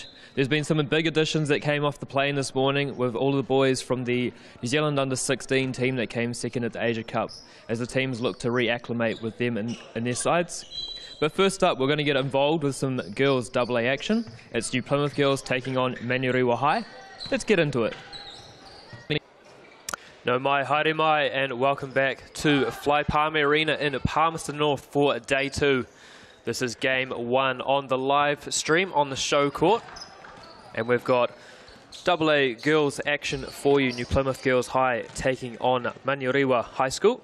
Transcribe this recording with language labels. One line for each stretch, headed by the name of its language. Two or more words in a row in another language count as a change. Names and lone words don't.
English: There's been some big additions that came off the plane this morning with all of the boys from the New Zealand Under-16 team that came second at the Asia Cup, as the teams look to reacclimate with them in their sides. But first up, we're going to get involved with some girls AA action. It's New Plymouth girls taking on Manurewa High. Let's get into it.
Māori: No mai, haere mai,
English: and welcome back to Fly Palmy Arena in Palmerston North for day two. This is game one on the live stream on the show court. And we've got AA girls action for you. New Plymouth Girls High taking on Manurewa High School.